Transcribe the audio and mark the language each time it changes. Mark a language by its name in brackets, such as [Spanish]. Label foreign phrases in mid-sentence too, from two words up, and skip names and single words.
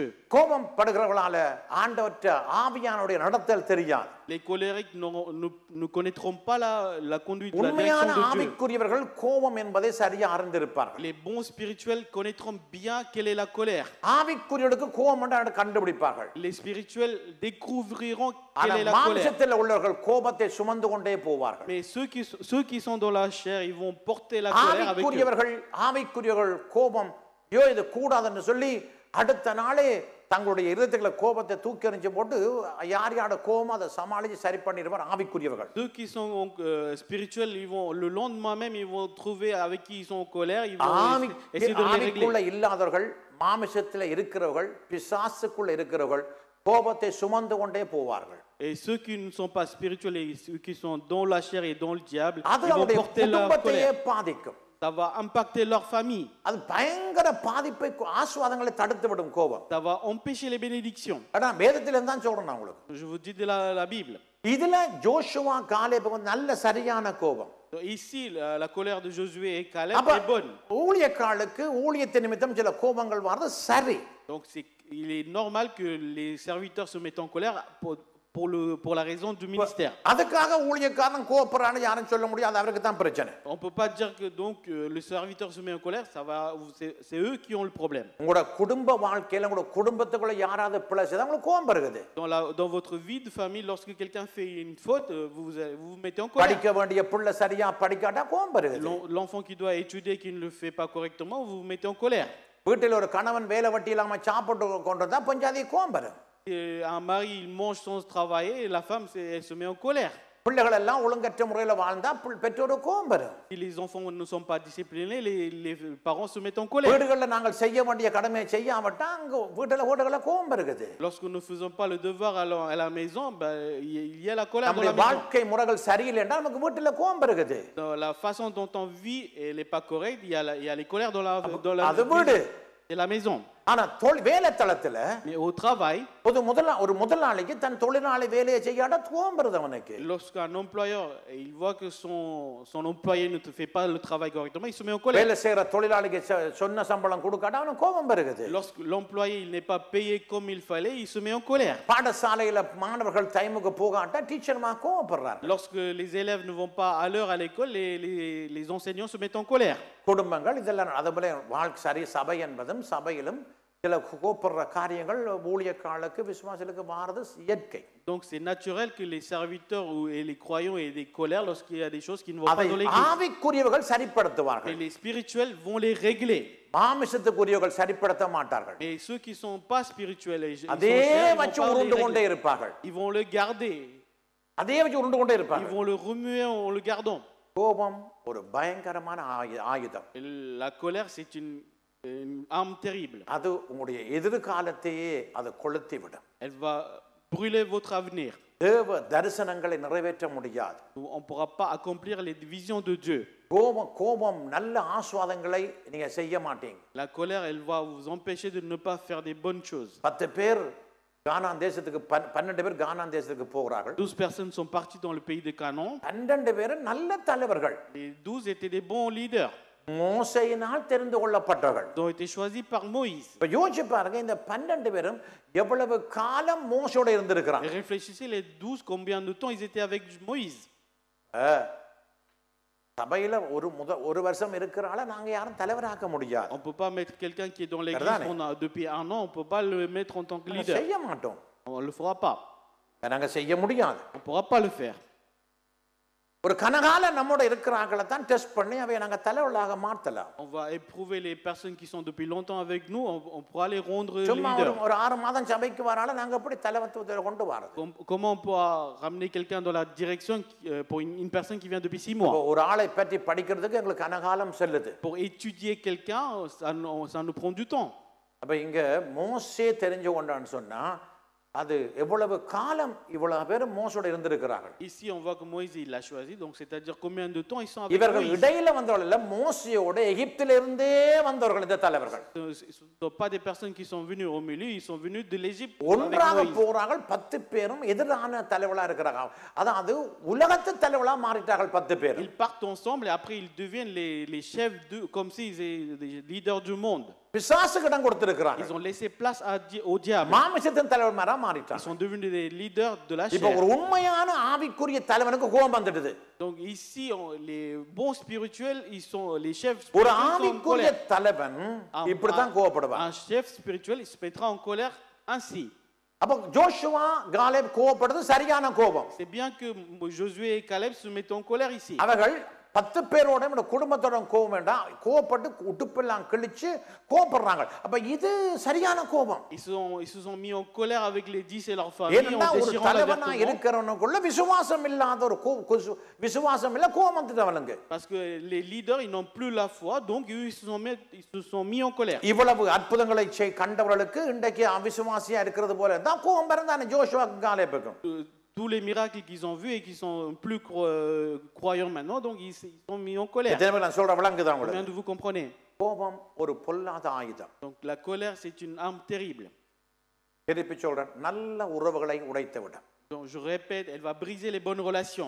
[Tamil] கோபம் படுகிறவர்களால ஆண்டவருடைய ஆவியானுடைய நடத்தல் தெரியாது. [French] Les colériques ne connaîtront pas la conduite, la [Tamil] உண்மையான [French] direction de Dieu. [Tamil] ஆவிக்குரியவர்கள் கோபம் என்பதை சரியா அறிந்திருப்பார்கள். [French] Les bons spirituels connaîtront bien quelle est la colère. [Tamil] ஆவிக்குரியவர்களுக்கு கோபம் என்று கண்டுபிடிப்பார்கள். [French] Les spirituels découvriront quelle est la colère. [Tamil] மாம்சத்தில் உள்ளவர்கள் கோபத்தை சுமந்து கொண்டே போவார்கள். [French] Mais ceux qui sont dans la chair, ils vont porter la colère avec eux. [Tamil] ஆவிக்குரியவர்கள் கோபம் ஐயோ இது கூடாதுன்னு சொல்லி அடுத்த நாளே தங்களுடைய இருதயத்துல கோபத்தை தூக்கி எறிஞ்சு போட்டு யார் யாரோட கோபம் அதை சமாளிச்சு சரி பண்ணிடுவார் ஆவிக்குரியவர்கள். [French] Ceux qui sont spirituels, ils vont le lendemain même ils vont trouver avec qui ils sont en colère, ils vont essayer de les régler. [Tamil] ஆவிக்குள்ள இல்லாதவர்கள் மாமிசத்துல இருக்கிறவர்கள் பிசாசுக்குள்ள இருக்கிறவர்கள் கோபத்தை சுமந்து கொண்டே போவார்கள். [French] Et ceux qui ne sont pas spirituels et ceux qui sont dans la chair et dans le diable, [Tamil] அது [French] ils vont [Tamil] அவருடைய [French] porter leur [Tamil] குடும்பத்தையே [French] colère. [Tamil] பாதிக்கும். [French] Ça va impacter leur famille. [Tamil] அது பயங்கர பாதிப்பை ஆசீர்வாதங்களை தடுத்து விடும் கோபம். [French] Ça va empêcher les bénédictions. [Tamil] அட வேதத்துல இருந்தா சொல்றேன் நான் உங்களுக்கு. [French] Je vous dis de la Bible. [Tamil] இதுல ஜோஷுவா காலேப் நல்ல சரியான கோபம். [French] Ici la colère de Josué et Caleb est bonne. [Tamil] ஊழியக்காரர்களுக்கு ஊழியத்தின் நிமித்தம் சில கோபங்கள் வரது சரி. [French] Donc il est normal que les serviteurs se mettent en colère pour la raison du ministère. [Tamil] அதுக்காக ஊழியக்காரன் கோபப்படுறான்னு யாரும் சொல்ல முடியாது, அவருக்கு தான் பிரச்சனை. [French] On peut pas dire que donc le serviteur se met en colère, c'est eux qui ont le problème. [Tamil] உங்களோட குடும்ப வாழ்க்கையில உங்களோட குடும்பத்துக்குள்ள யாராவது பிழை செய்தா உங்களுக்கு கோபம் வருது. [French] Dans votre vie de famille, lorsque quelqu'un fait une faute, vous vous mettez en colère. [Tamil] படிக்க வேண்டிய பிள்ளை சரியா படிக்காட்டா கோபம் வருது. [French] L'enfant qui doit étudier qui ne le fait pas correctement, vous vous mettez en colère. [Tamil] வீட்டில் ஒரு கணவன் வேலை வெட்டி இல்லாம சாப்பிட்டு கொண்டு வந்தா பஞ்சாதி கோபம் வரும். [French] Un mari il mange sans travailler et la femme elle se met en colère. [Tamil] பிள்ளைகள் எல்லாம் ஒழுங்கற்ற முறையில் வாழ்ந்தா பெற்றோருக்கு கோபம் வரும். [French] Si les enfants ne sont pas disciplinés, les parents se mettent en colère. [Tamil] வீடுகளில் நாங்கள் செய்ய வேண்டிய கடமையை செய்யாமட்டா அங்க வீடுகளில் கோபம் இருக்குது. [French] Lorsque nous ne faisons pas le devoir à la maison, il y a la colère dans la maison. [Tamil] வாழ்க்கை முறைகள் சரியில்லை என்றால் நமக்கு வீட்டில் கோபம் இருக்குது. [French] Dans la façon dont on vit elle est pas correcte, il y a les colères dans la [Tamil] அது வீடு. [French] C'est la maison. [Tamil] ஆனா வேலை தளத்துல [French] Mais au travail, [Tamil] ஒரு முதலாளிக்கு தன் தொழிலாளி வேலையை செய்யாட கோபம் வருது அவனுக்கு. [French] Lorsqu'un employeur il voit que son employé ne te fait pas le travail correctement, il se met en colère. [Tamil] வேலை செய்யற தொழிலாளிக்கு சொன்ன சம்பளம் கொடுக்காட்ட அவனுக்கு கோபம் வருது. [French] Lorsque l'employé il n'est pas payé comme il fallait, il se met en colère. [Tamil] பாடசாலையில மாணவர்கள் டைமுக்கு போகாட்ட டீச்சர்மா கோபப்படுறாங்க. [French] Lorsque les élèves ne vont pas à l'heure à l'école, les enseignants se mettent en colère. [Tamil] குடும்பங்கள் இதெல்லாம் அதுபோல வாழ்க்கை சரி சபை என்பதும் சபையிலும் சில கோபப்படுற காரியங்கள் ஊழியக்காரர்களுக்கு விசுவாசிகளுக்கு மாறுது இயற்கை. [French] Donc c'est naturel que les serviteurs et les croyants aient des colères lorsqu'il y a des choses qui ne vont pas dans l'église. [Tamil] ஆவிக்குரியவர்கள் சரிப்படுத்துவார்கள். [French] Et les spirituels vont les régler. [Tamil] மாமிசத்துக்குரியவர்கள் சரிப்படுத்த மாட்டார்கள். [French] Et ceux qui sont pas spirituels, [Tamil] அதே வச்சு உருண்டு கொண்டே இருப்பார்கள். [French] Ils vont le garder. [Tamil] அதே வச்சு உருண்டு கொண்டே [French] Ils [Tamil] இருப்பாங்க. [French] vont le remuer en le gardant. [Tamil] கோபம் ஒரு பயங்கரமான ஆயுதம். [French] Et la colère, c'est une arme terrible. [Tamil] அது உங்களுடைய எதிர்காலத்தையே அது கொளுத்தி விடும். [French] Elle va brûler votre avenir. [Tamil] தேவ தரிசனங்களை நிறைவேற்ற முடியாது. [French] On ne pourra pas accomplir les visions de Dieu. [Tamil] கோபம் நல்ல ஆஸ்வாதங்களை நீங்க செய்ய மாட்டீங்க. [French] La colère, elle va vous empêcher de ne pas faire des bonnes choses. [Tamil] 10 பேர் கானான் தேசத்துக்கு 12 பேர் கானான் தேசத்துக்கு போகிறார்கள். [French] 12 personnes sont parties dans le pays de Canaan. [Tamil] 12 பேர் நல்ல தலைவர்கள். [French] Les 12 étaient des bons leaders. [Tamil] மோசேயினால் தெரிந்து கொள்ளப்பட்டவர்கள். [French] Ils ont été choisis par Moïse. [Tamil] இப்ப யோசிச்சு பாருங்க, இந்த 12 பேரும் எவ்வளவு காலம் மோசோட இருந்திருக்கிறாங்க. [French] Et réfléchissez, les 12, combien de temps ils étaient avec Moïse. [Tamil] சபையில ஒரு வருஷம் இருக்கிறால நாங்க யாரும் தலைவராக்க முடியாது. [French] On peut pas mettre quelqu'un qui est dans l'église depuis un an, on peut pas le mettre en tant que leader. [Tamil] செய்ய மாட்டோம். [French] On le fera pas. [Tamil] நாங்க செய்ய முடியாது. [French] On pourra pas le faire. [Tamil] ஒரு கனகால நம்மோட இருக்கிறாங்கள தான் டெஸ்ட் பண்ணி அவை நாங்க தலைவராக மாத்தலாம். [French] On va éprouver les personnes qui sont depuis longtemps avec nous, on pourra les rendre [Tamil] சும்மா [French] leaders. [Tamil] ஒரு 6 மாதம் சபைக்கு வரால நாங்க எப்படி தலைவத்துவத்தை கொண்டு வரது? [French] Comment on pourra ramener quelqu'un dans la direction pour une personne qui vient depuis 6 mois? [Tamil] ஒரு ஆளை பற்றி படிக்கிறதுக்கு எங்களுக்கு கனகாலம் செல்லுது. [French] Pour étudier quelqu'un, ça nous prend du temps. [Tamil] அப்ப இங்க மோசே தெரிஞ்சு கொண்டான்னு சொன்னா அது எவ்வளவு காலம் இவ்வளவு பேர் மோசோட இருந்திருக்கிறார்கள். [French] Ici on voit que Moïse il l'a choisi, donc c'est-à-dire combien de temps ils sont avec [Tamil] இவர்கள் [French] Moïse. [Tamil] இடையில வந்தவர்கள் இல்ல, மோசேயோட எகிப்திலிருந்தே வந்தவர்கள் இந்த தலைவர்கள். [French] Ce ne sont pas des personnes qui sont venues au milieu, ils sont venus de l'Égypte. [Tamil] ஒன்றாக போறார்கள். 10 பேரும் எதிரான தலைவர்களா இருக்கிறாங்க. அதாவது உலகத்து தலைவர்களா மாறிட்டார்கள் 10 பேர். [French] Ils partent ensemble et après ils deviennent les chefs comme s'ils étaient les leaders du monde. [Tamil] பிசாசுக்கு இடம் கொடுத்திருக்கிறாங்க. [French] Ils ont laissé place au diable. [Tamil] மாமிசத்தின் தலைவர்களா மாறிட்டாங்க. [French] Ils sont devenus des leaders de la [Tamil] இப்போ [French] chair. [Tamil] ஒரு உண்மையான ஆவிக்குரிய தலைவனுக்கு கோபம் வந்துடுது. [French] Donc ici les bons spirituels, ils sont les chefs [Tamil] ஒரு [French] spirituels sont en [Tamil] ஆவிக்குரிய [French] colère. [Tamil] தலைவன் இப்படி தான் கோபப்படுவான். [French] Un chef spirituel il se mettra en colère ainsi. [Tamil] அப்ப ஜோஷுவா காலேப் கோபப்படுறது சரியான கோபம். [French] C'est bien que Josué et Caleb se mettent en colère ici. [Tamil] அவர்கள் 10 பேரோட இந்த குடும்பத்தோட கோபம் வேண்டாம், கோபப்பட்டு உடுப்பெல்லாம் கிழிச்சு கோபப்படுறாங்க. அப்ப இது சரியான கோபம். [French] Ils se sont mis en colère avec les 10 et leur famille en [Tamil] ஏன்னா ஒரு [French] déchirant la [Tamil] தலைவனா [French] vêtement. [Tamil] இருக்கிறவனுக்குள்ள விசுவாசம் இல்லாத ஒரு விசுவாசம் இல்ல, கோபம் வந்துட்டவனுங்க. [French] Parce que les leaders ils n'ont plus la foi, donc eux ils se sont mis en colère. [Tamil] இவ்வளவு அற்புதங்களை கண்டவர்களுக்கு இன்றைக்கு அவிசுவாசியா இருக்கிறது போல தான் கோபம் பிறந்தானே ஜோஷுவா காலேபுக்கும். [French] Tous les miracles qu'ils ont vus et qui sont plus croyants maintenant, donc ils sont mis en colère. [Tamil] நான் சொல்ற விளங்குதா உங்களுக்கு? [French] Combien de vous comprenez? [Tamil] கோபம் ஒரு பொல்லாத ஆயுதம். [French] Donc la colère c'est une arme terrible. [Tamil] திருப்பி சொல்றேன், நல்ல உறவுகளை உடைத்து விடும். [French] Donc je répète, elle va briser les bonnes relations.